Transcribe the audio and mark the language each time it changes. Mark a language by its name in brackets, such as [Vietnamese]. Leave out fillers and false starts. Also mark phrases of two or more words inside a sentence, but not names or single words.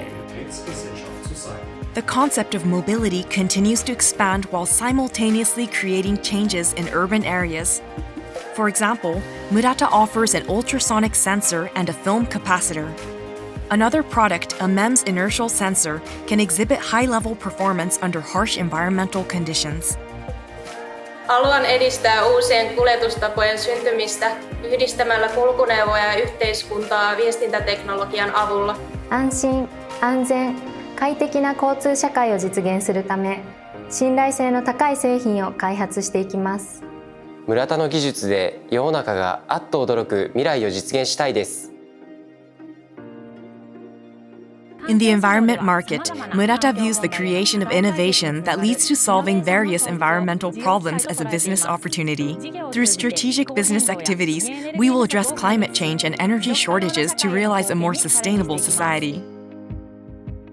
[English] The concept of mobility continues to expand while simultaneously creating changes in urban areas. For example, Murata offers an ultrasonic sensor and a film capacitor. Another product, a MEMS inertial sensor, can exhibit high-level performance under harsh environmental conditions. [Finnish] Haluan edistää uusien kuljetustapojen syntymistä yhdistämällä kulkuneuvoja ja yhteiskuntaa viestintäteknologian avulla. [Japanese] 安心、安全、快適な交通社会を実現するため、信頼性の高い製品を開発していきます。村田の技術で世の中があっと驚く未来を実現したいです。 [English] In the environment market, Murata views the creation of innovation that leads to solving various environmental problems as a business opportunity. Through strategic business activities, we will address climate change and energy shortages to realize a more sustainable society.